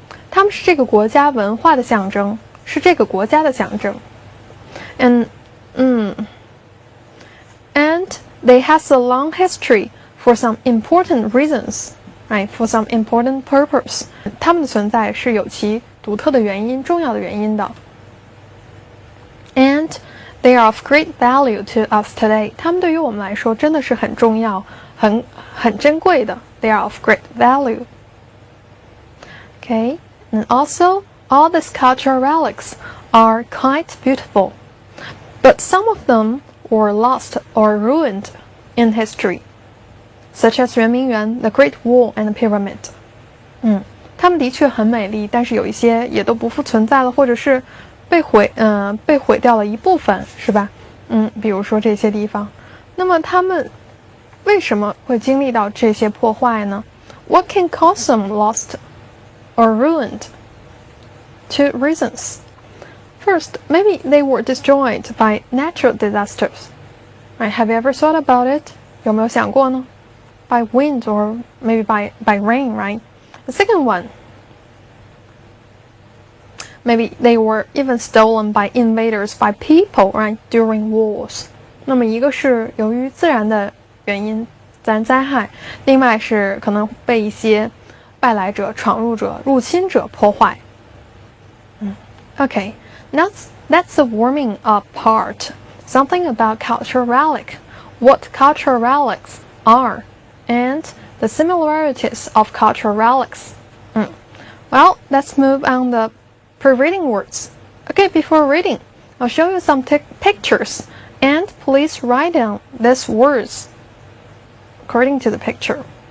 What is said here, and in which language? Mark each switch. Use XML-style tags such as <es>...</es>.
<zh>他们是这个国家文化的象征，是这个国家的象征。</zh> <en>And they has a long history for some important reasons, right? For some important purpose.</en> <zh>他们的存在是有其独特的原因、重要的原因的。</zh> <en>And they are of great value to us today.</en> <zh>他们对于我们来说真的是很重要、很珍贵的。</zh> <en>They are of great value. Okay, and also all these cultural relics are quite beautiful, but some of them were lost or ruined in history, such as 圆明园, the Great Wall, and the Pyramid.</en> <zh>他们的确很美丽，但是有一些也都不复存在了，或者是被毁掉了一部分，是吧？比如说这些地方。那么他们为什么会经历到这些破坏呢？</zh> <en>What can cause them lost or ruined? Two reasons. First, maybe they were destroyed by natural disasters. Right? Have you ever thought about it?</en> <zh>有没有想过呢？</zh> <en>By wind or maybe by rain, right? The second one, maybe they were even stolen by invaders, by people, right, during wars.</en> <zh>那么一个是由于自然的原因，自然灾害，另外是可能被一些外来者、闯入者、入侵者破坏。</zh> <en>Okay, that's the warming up part. Something about cultural relic, what cultural relics are, and the similarities of cultural relics. Well, let's move on the pre-reading words. Okay, before reading, I'll show you some pictures, and please write down these words according to the picture.</en>